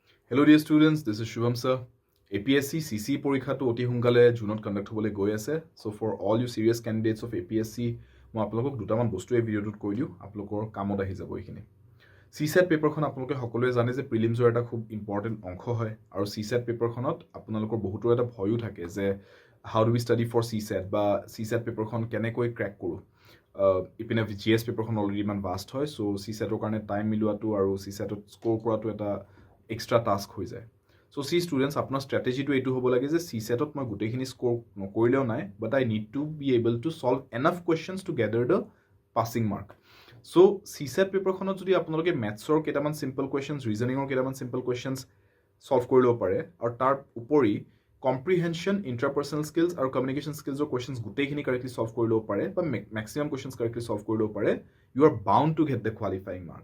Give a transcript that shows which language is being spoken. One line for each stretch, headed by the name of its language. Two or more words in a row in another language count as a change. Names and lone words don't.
English: Hello dear students, this is Shubham sir.
Assamese: APSC CC পৰীক্ষাটো অতি সোনকালে জুনত কণ্ডাক্ট হ'বলৈ গৈ আছে।
English: So for all you serious candidates of APSC,
Assamese: মই আপোনালোকক দুটামান বস্তু এই ভিডিঅ'টোত কৈ দিওঁ, আপোনালোকৰ কামত আহি যাব এইখিনি। CSAT পেপাৰখন আপোনালোকে সকলোৱে জানে যে প্ৰিলিমছৰ এটা খুব ইম্পৰ্টেণ্ট অংশ হয় আৰু CSAT পেপাৰখনত আপোনালোকৰ বহুতৰ এটা ভয়ো থাকে যে
English: how do we study for CSAT
Assamese: বা CSAT পেপাৰখন কেনেকৈ ক্ৰেক কৰোঁ। ইপিনে GS পেপাৰখন অলৰেডি ইমান ভাষ্ট হয়, চ' CSATৰ কাৰণে টাইম মিলোৱাটো আৰু CSATত স্ক'ৰ কৰাটো এটা
English: extra task
Assamese: হৈ যায়।
English: so students
Assamese: আপোনাৰ ষ্ট্ৰেটেজিটো এইটো হ'ব লাগে যে CSATত মই গোটেইখিনি স্ক'ৰ নকৰিলেও নাই,
English: but I need to be able to solve enough questions to gather the passing mark.
Assamese: চ' CSAT পেপাৰখনত যদি আপোনালোকে মেথছৰ কেইটামান
English: simple questions,
Assamese: ৰিজনিঙৰ কেইটামান
English: simple questions
Assamese: চল্ভ কৰি ল'ব পাৰে আৰু তাৰ উপৰি কম্প্ৰিহেনশ্যন,
English: interpersonal skills
Assamese: আৰু
English: communication skillsৰ questions
Assamese: গোটেইখিনি
English: correctly solve
Assamese: কৰি ল'ব পাৰে বা
English: maximum questions correctly solve
Assamese: কৰি ল'ব পাৰে,
English: you are bound to get the qualifying mark.